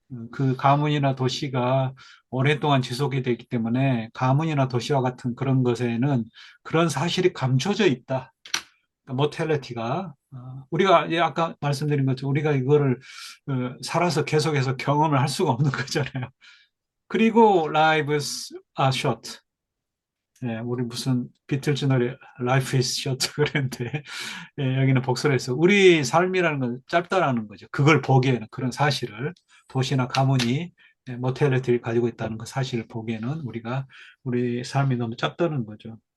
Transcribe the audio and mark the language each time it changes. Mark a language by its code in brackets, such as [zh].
[ko] 그 가문이나 도시가 오랫동안 지속이 되기 때문에 가문이나 도시와 같은 그런 것에는 그런 사실이 감춰져 있다. 모텔리티가. 우리가 아까 말씀드린 것처럼 우리가 이거를 살아서 계속해서 경험을 할 수가 없는 거잖아요. 그리고 [en] lives are short. [ko] 예, 우리 무슨 비틀즈 노래 [en] Life is short [ko] 그랬는데 여기는 복수를 해서 우리 삶이라는 건 짧다라는 거죠. 그걸 보기에는 그런 사실을 도시나 가문이 모텔리티를 가지고 있다는 그 사실을 보기에는 우리 삶이 너무 짧다는 거죠.